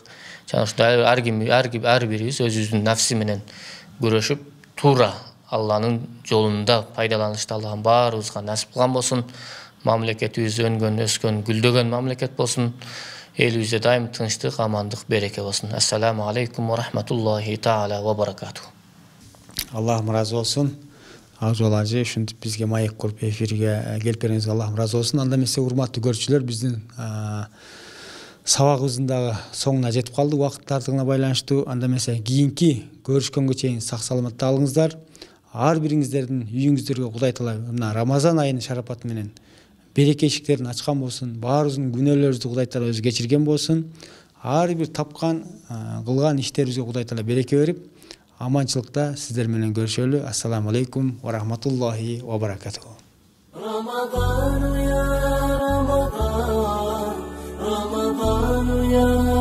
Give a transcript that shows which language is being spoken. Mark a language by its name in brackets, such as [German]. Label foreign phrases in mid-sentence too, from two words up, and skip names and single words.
[Kyrgyz] Жана ушундай ар бирибиз өзүбүздүн нафси менен күрөшүп, туура Алланын жолунда пайдаланышты Аллахым баарыбызга насип кылган болсун. Мамлекетибиз өнгөн, өскөн, гүлдөгөн мамлекет болсун. Элибизде дайым тынчтык, амандык, береке болсун. [Arabic] السلام عليكم ورحمة الله تعالى وبركاته. [Kyrgyz] Аллахым ыраазы болсун. Ак жол ажы ушинтип бизге маек куруп эфирге келип бергениңизге Аллахым ыраазы болсун. Анда эмесе урматтуу көрүүчүлөр, биздин сабагыбыздын дагы соңуна жетип калды убакыт тартыгына байланыштуу. Анда эмесе кийинки көрүшкөнгө чейин сак саламатта алыңыздар. Ар бириңиздердин үйүңүздөргө Кудай Таала мына Рамазан айынын шарапаты менен береке эшиктерин ачкан болсун. Баарыбыздын күнөөлөрүбүздү Кудай Таала өзү кечирген болсун. Ар бир тапкан, кылган иштерибизге Кудай Таала береке берип, аманчылыкта сиздер менен көрүшөлү. [Arabic] السلام عليكم ورحمة الله وبركاته. رمضان يا رمضان رمضان يا